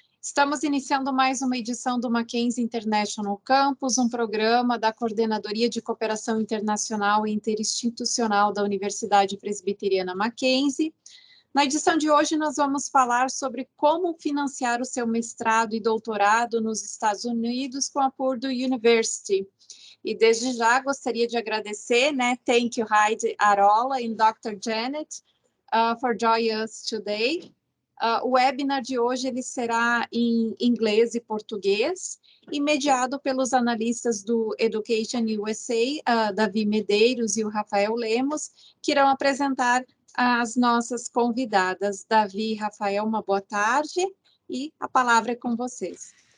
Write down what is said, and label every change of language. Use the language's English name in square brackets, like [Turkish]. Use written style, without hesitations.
[Portuguese] Estamos iniciando mais uma edição do Mackenzie International Campus, um programa da Coordenadoria de Cooperação Internacional e Interinstitucional da Universidade Presbiteriana Mackenzie. Na edição de hoje, nós vamos falar sobre como financiar o seu mestrado e doutorado nos Estados Unidos com a Purdue University. E desde já gostaria de agradecer, thank you Heidi Arola and Dr. [English] Janet for joining us today. [Portuguese] O webinar de hoje ele será em inglês e português e mediado pelos analistas do Education USA, Davi Medeiros e o Rafael Lemos, que irão apresentar as nossas convidadas. Davi e Rafael, uma boa tarde e a palavra é com vocês.